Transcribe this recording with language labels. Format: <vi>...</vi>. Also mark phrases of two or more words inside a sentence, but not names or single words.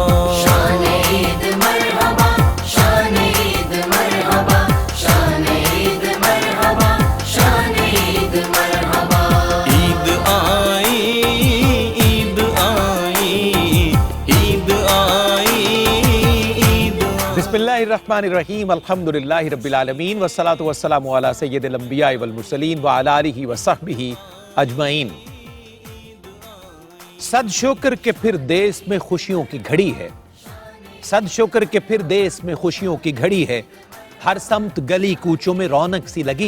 <ur>شان عید مرحبا، شان عید مرحبا، شان عید مرحبا، شان عید مرحبا۔ عید آئی، عید آئی، عید آئی، عید آئی۔</ur> <ar>بسم اللہ الرحمن الرحیم، الحمدللہ رب العالمین، والصلاة والسلام علی سید الانبیاء والمرسلین وعلی آلہ وصحبہ اجمعین۔</ar> <ur>صد شکر کہ پھر دیس میں خوشیوں کی گھڑی ہے، صد شکر کہ پھر دیس میں خوشیوں کی گھڑی ہے، ہر سمت گلی کوچوں میں رونق سی لگی</ur>